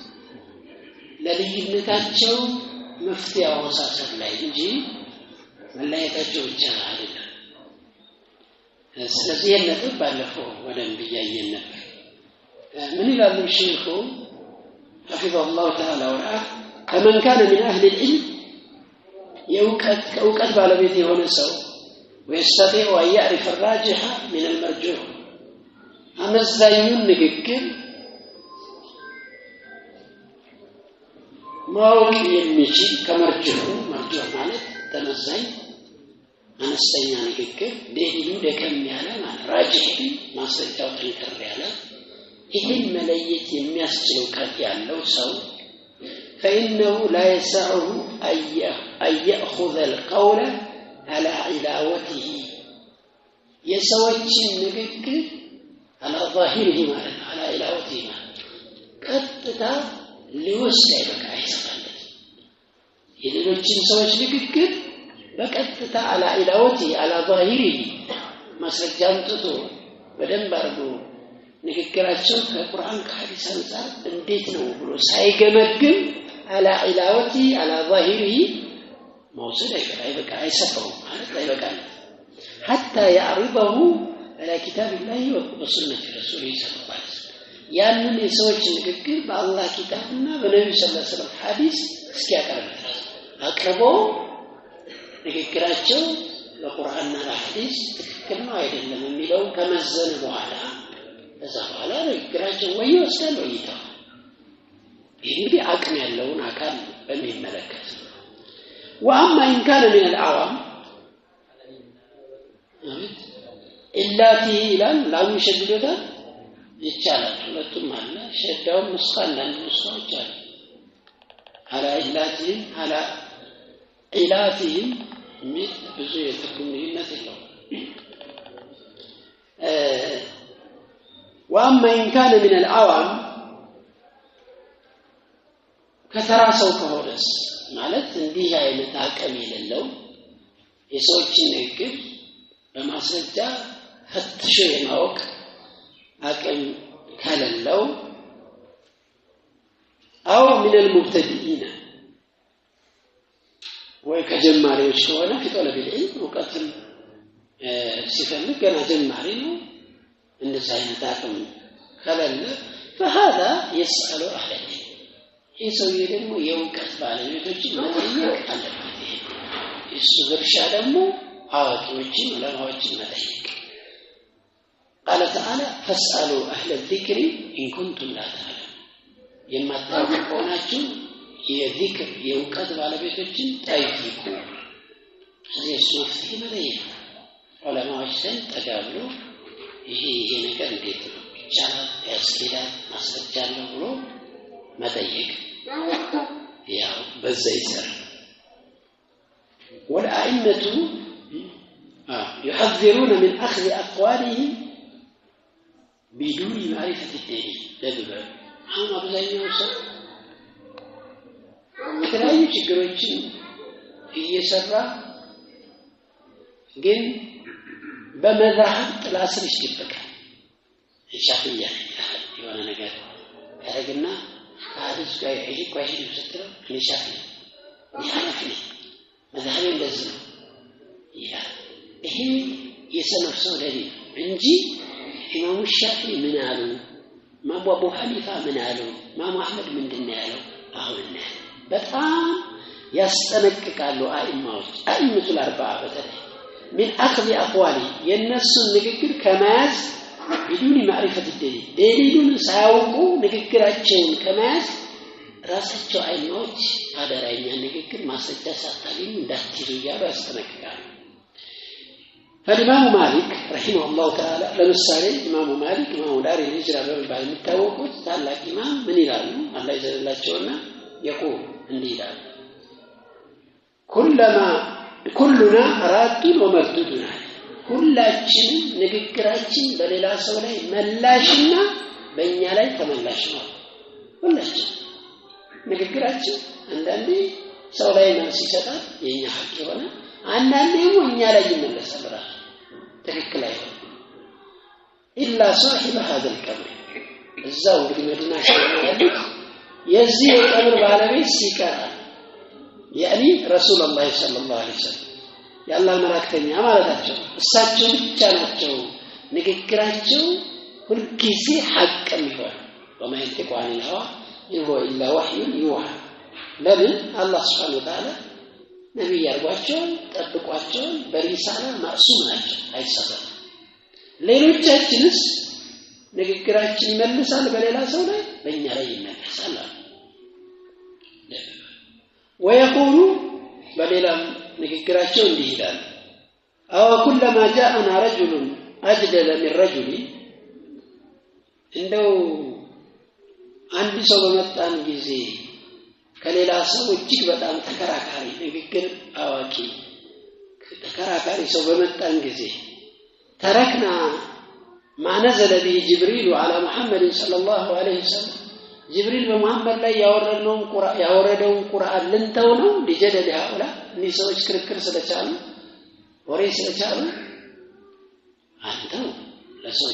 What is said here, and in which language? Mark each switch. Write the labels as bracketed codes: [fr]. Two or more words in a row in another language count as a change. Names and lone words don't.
[am] ለልዩነታቸው መፍትሄ አወሳሰብ ላይ እንጂ መለያየታቸው ብቻ አይደለም። ስለዚህ የነጥብ ባለፈው ወደም ብያየን ነበር። ምን ይላሉ ሼኹ [ar] حفظه الله تعالى ورعاه فمن كان من أهل العلم يوقت [am] ባለቤት የሆነ ሰው [ar] ويستطيع أن يعرف الراجح من المرجوح [am] አመዛኙን ንግግር ማወቅ የሚችል ከመርጅሁ መርጅሁ ማለት ተመዛኝ አነስተኛ ንግግር ደሊሉ ደከም ያለ ማለት ራጅህ ማስረጃው ጠንከር ያለ ይህን መለየት የሚያስችል እውቀት ያለው ሰው [ar] فإنه لا يسعه أن يأخذ القول على علاوته [am] የሰዎችን ንግግር [ar] على ظاهره [am] ማለት [ar] على علاوته [am] ማለት ቀጥታ ሊወስድ አይበቃ የሌሎችን ሰዎች ንግግር በቀጥታ [ar] على علاوته على ظاهره [am] ማስረጃን ጥቶ በደንብ አርጎ ንግግራቸው ከቁርአን ከሐዲስ አንፃር እንዴት ነው ብሎ ሳይገመግም [ar] على علاوته على ظاهره موصل [am] አይበቃ አይሰፋው ማለት አይበቃ [ar] حتى يعرضه على كتاب الله وسنة رسوله صلى الله عليه وسلم [am] ያንን የሰዎች ንግግር በአላህ ኪታብና በነብዩ [ar] صلى الله عليه وسلم [am] ሐዲስ እስኪያቀርብ አቅርቦ ንግግራቸው በቁርአንና በሐዲስ ትክክል ነው አይደለም የሚለው ከመዘነ በኋላ ከዛ በኋላ ንግግራቸው ወይ ይወስዳል ወይ ይተዋል። እንግዲህ አቅም ያለውን አካል በሚመለከት [ar] وأما إن كان من العوام إلاته إلان لا يشددها [am] ይቻላል ሁለቱም አለ ሸዳው መስካን ለምስካው ይቻላል [ar] على إلاتهم على إلاتهم [am] ብዙ የትርጉም ልዩነት የለውም። [ar] وأما إن كان من العوام [am] ከተራሰው ከሆነስ ማለት እንዲህ አይነት አቅም የሌለው የሰዎችን ንግግር በማስረጃ ፈትሾ የማወቅ አቅም ከሌለው [ar] أو من المبتدئين [am] ወይ ከጀማሪዎች ከሆነ ፊቶለ ቢልዕልም ወቀትም ሲፈልግ ገና ጀማሪ ነው እንደዛ አይነት አቅም ከሌለ [ar] فهذا يسأل أهل العلم [am] ይሰውዬ ደግሞ የእውቀት ባለቤቶችን መጠየቅ አለበት። እሱ ድርሻ ደግሞ አዋቂዎችን ዑለማዎችን መጠየቅ [ar] قال تعالى فاسألوا أهل الذكر إن كنتم لا تعلمون [am] የማታውቁ ከሆናችሁ የዚክር የእውቀት ባለቤቶችን ጠይቁ። ስለዚህ እሱ መፍትሄ መጠየቅ ዑለማዎች ዘንድ ተጋብሎ ይሄ ነገር እንዴት ነው ይቻላል ያስኬዳል ማስረጃ አለው ብሎ መጠየቅ ያው በዛ ይሰራል። والأئمة [ar] يحذرون من أخذ أقوالهم بدون معرفة الدليل [am] ለብለው አሁን አብዛኛው ሰው የተለያዩ ችግሮችን እየሰራ ግን በመዛህብ ጥላ ስር ይደበቃል ሻፊያ የሆነ ነገር ያረግና ሐዲስ ጋር ይሄ ቋሽን ስትለው ለሻፊ ያረፍ መዛህብ እንደዚህ ነው ይሄ የሰነፍ ሰው ደሊል እንጂ ኢማሙ ሻፊ ምን አሉ ኢማሙ አቡ ሐኒፋ ምን አሉ ኢማሙ አህመድ ምንድነው ያለው አሁን በጣም ያስጠነቅቃሉ አኢመቱል አርባዓ በተለይ [ar] من أخذ أقوالي [am] የነሱ ንግግር ከመያዝ [ar] بدون معرفة الدليل دليلون [am] ሳያውቁ ንግግራቸውን ከመያዝ ራሳቸው አይኖች አደራኛ ንግግር ማስረጃ ሳታገኙ እንዳትይዙ ያሉ ያስጠነቅቃሉ [ar] فالإمام مالك رحمه الله تعالى [am] ለምሳሌ ኢማሙ ማሊክ ኢማሙ ዳር الهجرة በመባል የሚታወቁት ታላቅ ኢማም ምን ይላሉ አላህ ይዘላቸውና يقول እንዲህ ይላሉ [ar] كلنا راد ومردود [am] ሁላችንም ንግግራችን በሌላ ሰው ላይ መላሽና በእኛ ላይ ተመላሽ ነው ሁላችን ንግግራችን አንዳንዴ ሰው ላይ መልስ ይሰጣል የኛ ሐቅ ይሆናል አንዳንዴ እኛ ላይ ይመለሳል ትክክል አይሆንም ኢላ [ar] صاحب هذا القبر [am] እዛው እንግዲህ መዲና ያሉት የዚህ የቀብር ባለቤት ሲቀር [ar] يعني رسول الله صلى الله عليه وسلم ያላህ [am] መላእክተኛ ማለታቸው እሳቸው ብቻ ናቸው ንግግራቸው ሁልጊዜ ሐቅ የሚሆን [ar] وما ينطق عن الهوى إن هو إلا وحي يوحى [am] ለምን አላህ [ar] سبحانه وتعالى [am] ነብይ ያርጓቸው ጠብቋቸው በሪሳላ ማዕሱም ናቸው አይሳሳቱ ሌሎቻችንስ ንግግራችን ይመልሳል በሌላ ሰው ላይ በእኛ ላይ ይመለሳል [ar] ويقول بليلا [am] ንግግራቸው እንዲህ ይላል አው [ar] كلما جاءنا رجل اجدل من رجل እንደው [am] አንድ ሰው በመጣን ጊዜ ከሌላ ሰው እጅግ በጣም ተከራካሪ ንግግር አዋቂ ተከራካሪ ሰው በመጣን ጊዜ [ar] تركنا ما نزل به جبريل على محمد صلى الله عليه وسلم [am] جبريل በመሐመድ ላይ ያወረደውን ቁርአን ልንተው ነው ዲጀደል ያውላ ንሰዎች ክርክር ስለቻሉ ወሬ ስለቻሉ አንተው ለሰዎች